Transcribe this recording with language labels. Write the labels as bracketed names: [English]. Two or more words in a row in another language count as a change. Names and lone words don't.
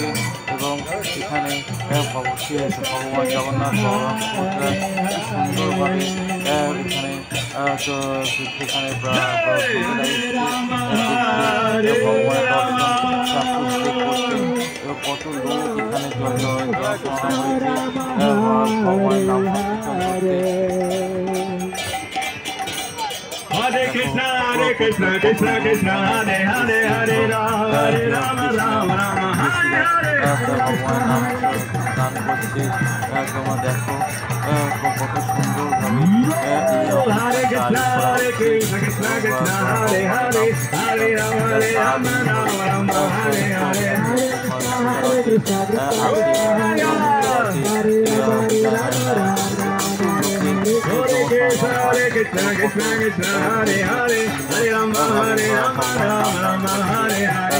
[Bangla] এবং এখানে ভগবান জগন্নাথ বলরাম সুভদ্রা সুন্দরভাবে এখানে সেখানে ভগবানের দর্শন করতে কত লোক এখানে ভগবানের নাম সংকীর্তন করতে। [Sanskrit] Hare Krishna, Krishna Krishna, Hare Hare, Hare Rama, Hare Rama, Rama Rama, Hare Hare. [Bangla] ভগবানের নাম গান করছে। তোমরা দেখো কত সুন্দরভাবে [Sanskrit] Hare Krishna, Krishna Krishna, Hare Hare, Hare Rama, Hare Rama, Rama Rama, Hare Hare. Hare Krishna, Krishna Krishna, Hare Hare, Hare Rama, Hare Rama, Rama Rama, Hare Hare.